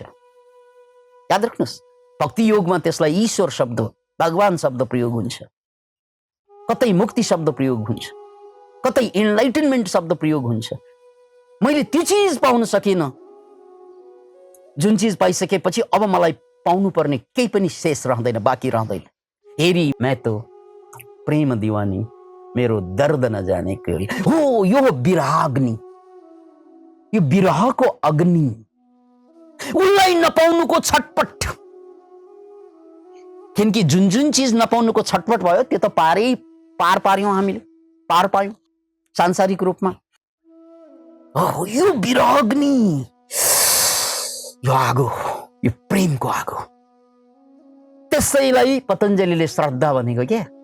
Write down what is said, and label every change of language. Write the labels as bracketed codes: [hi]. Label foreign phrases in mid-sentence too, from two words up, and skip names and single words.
[ne] याद राख्नुहोस्, भक्ति योगमा त्यसलाई ईश्वर शब्द, भगवान शब्द प्रयोग हुन्छ, कतै मुक्ति शब्द प्रयोग हुन्छ, कतै इनलाइटनमेन्ट शब्द प्रयोग हुन्छ। मैले त्यो चिज पाउन सकिनँ, जुन चिज पाइसकेपछि अब मलाई पाउनु पर्ने केही पनि शेष रहँदैन, बाँकी रहँदैन। [hi] हेरी मैं तो प्रेम दीवानी, मेरो दर्द न जाने कोई। [ne] हो, यो विराग्नि। यो विरहको अग्नि, उसलाई नपाउनुको छटपट। किनकि जुन जुन चिज नपाउनुको छटपट भयो त्यो त पार पार्यौं, हामीले पार पायौं सांसारिक रूपमा। यो विरह अग्नि, यो आगो, यो प्रेमको आगो, त्यसैलाई पतञ्जलिले श्रद्धा भनेको क्या।